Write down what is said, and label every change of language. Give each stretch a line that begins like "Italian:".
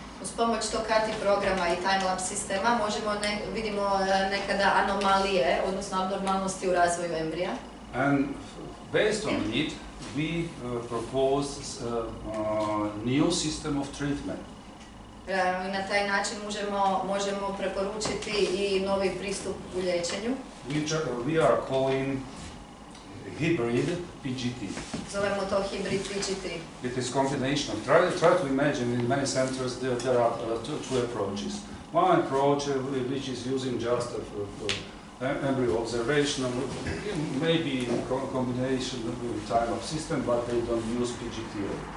Bosnian: Uz pomoć tog KATI programa i time-lapse sistema vidimo nekada anomalije, odnosno abnormalnosti u razvoju embrija.
English: And based on it, we propose a new system of treatment.
Bosnian: Na taj način možemo preporučiti i novi pristup u liječenju.
English: We are calling hybrid PGT.
Bosnian: Zovemo to hybrid PGT.
English: It is combination of, try to imagine in many centers there are two approaches. One approach which is using just embryo observation, maybe in combination with time-lapse system, but they don't use PGTA.